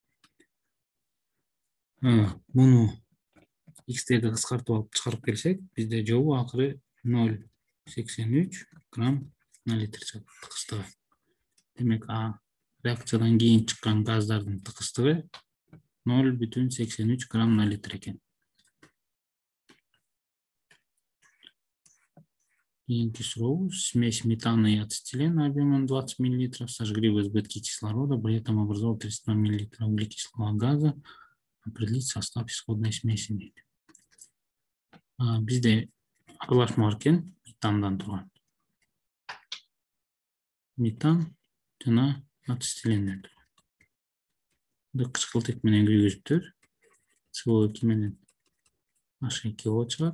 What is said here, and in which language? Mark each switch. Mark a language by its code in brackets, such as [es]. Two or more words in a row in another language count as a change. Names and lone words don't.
[ky] Муну x'терди кыскартып алып чыгарып келсек, бизде жобу акыры 0,83 [ru] грамм на литр [ky] чыгат тыгыздыгы. Демек реакциядан кийин чыккан газдардын тыгыздыгы 0,83 [ru] грамм на литр [ky] экен. Кийинки суроо: [ru] смесь метана и ацетилена объемом 20 мл сожгли в избытке кислорода, при этом образовал 32 мл углекислого газа. Определить состав исходной смеси дейт. [ky] Бизде аралашма бар экен, метандан турган. Метан жана ацетиленден турган. Кычкылтек менен күйгүзүптөр CO2 менен H2O чыгат.